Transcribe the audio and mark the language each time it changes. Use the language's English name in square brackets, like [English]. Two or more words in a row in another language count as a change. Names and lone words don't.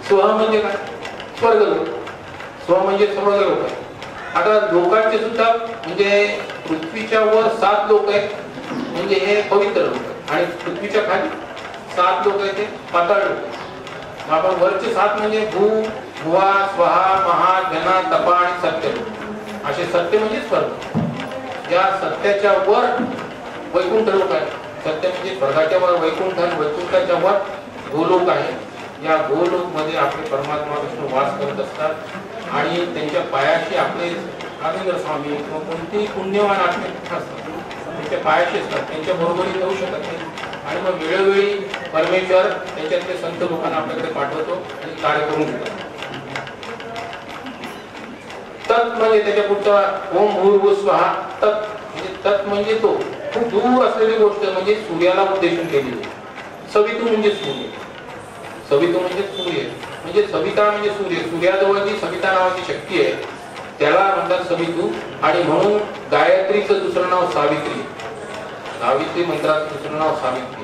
[Marathi] स्व म्हणजे काय, स्वर्गलोक. स्व म्हणजे स्वर्गलोक आहे. आता लोकांचे सुद्धा म्हणजे पृथ्वीच्या वर 7 लोक आहेत, म्हणजे हे पवित्र लोक आहेत, आणि पृथ्वीच्या खाली 7 लोक आहेत ते पाताळ लोक आहेत. आपण वरचे 7 म्हणजे भू, भुवा, स्वहा, महा, जना, तपा आणि सत्य. असे सत्य म्हणजे स्वर्ग. या सत्याच्या वर वैकुंठ लोक आहे. सत्य म्हणजे स्वर्गाच्या वर वैकुंठ, आणि वैकुंठाच्या वर गोलोक आहे. या गोलोक मध्ये आपले परमात्मा विष्णू वास करत असतात, आणि त्यांच्या पायाशी आपले राघवेंद्र स्वामी किंवा कोणतेही पुण्यवान आत्मे असतात, त्यांच्या पायाशी असतात, त्यांच्या बरोबरी जाऊ शकत नाही. आणि मग वेळोवेळी परमेश्वर त्यांच्यातले संत लोकांना आपल्याकडे पाठवतो आणि कार्य करून घेतात. तत् म्हणजे त्याच्या पुढचा [Sanskrit] ओम भूर्भुवः स्वहा. [Marathi] तत् म्हणजे तत् म्हणजे तो खूप दूर असलेली गोष्ट म्हणजे सूर्याला उद्देशून केलेली. सवितू म्हणजे सूर्य. सवितू म्हणजे सूर्य म्हणजे सविता म्हणजे सूर्य. सूर्याजवळ जी सविता नावाची शक्ती आहे त्याला म्हणतात सवितू. आणि म्हणून गायत्रीचं दुसरं नाव सावित्री. सावित्री मंत्राचं दुसरं नाव सावित्री.